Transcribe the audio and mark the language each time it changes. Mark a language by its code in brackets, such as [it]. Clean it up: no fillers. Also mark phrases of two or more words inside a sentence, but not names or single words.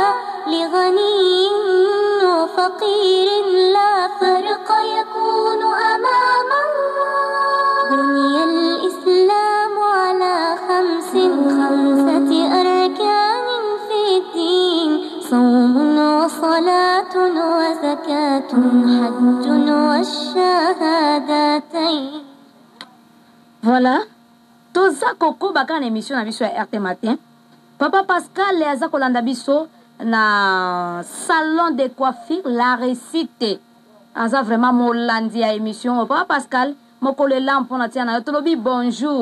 [ar] لغني وفقير لا فرق يكون أمام الله بني الإسلام على خمسة أركان في الدين صوم وصلاة وزكاة حج والشهادتين. [ln] Voilà. Toza koko baka na émission na biso ya RT Matin. Papa Pascal aza kolanda biso na [fr] salon de coiffure [ln] la récite. Aza vraiment molandi ya émission. Papa Pascal mokolo lampo na tia na tolobi bonjour.